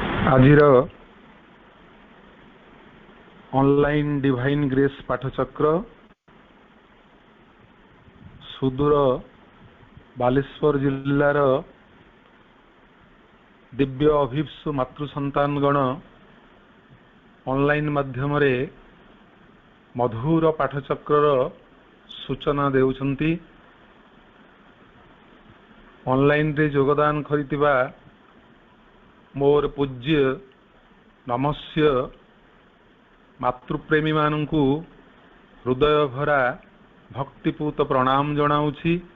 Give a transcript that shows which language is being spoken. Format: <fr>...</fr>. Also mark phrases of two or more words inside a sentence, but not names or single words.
<or>ଆଜିର ଅନଲାଇନ ଡିଭାଇନ ଗ୍ରେସ ପାଠଚକ୍ର ସୁଦୂର ବାଲେଶ୍ୱର ଜିଲ୍ଲାର ଦିବ୍ୟ ଅଭୀପ୍ସୁ ମାତୃ ସନ୍ତାନଗଣ ଅନଲାଇନ ମାଧ୍ୟମ ରେ ମଧୁର ପାଠଚକ୍ର ସୂଚନା ଦେଉଛନ୍ତି। ଅନଲାଇନ ରେ ଯୋଗଦାନ କରିଥିବା ମୋର ପୂଜ୍ୟ ନମସ୍ୟ ମାତୃପ୍ରେମୀ ମାନଙ୍କୁ ହୃଦୟ ଭରା ଭକ୍ତିପୂତ ପ୍ରଣାମ ଜଣାଉଛି</or>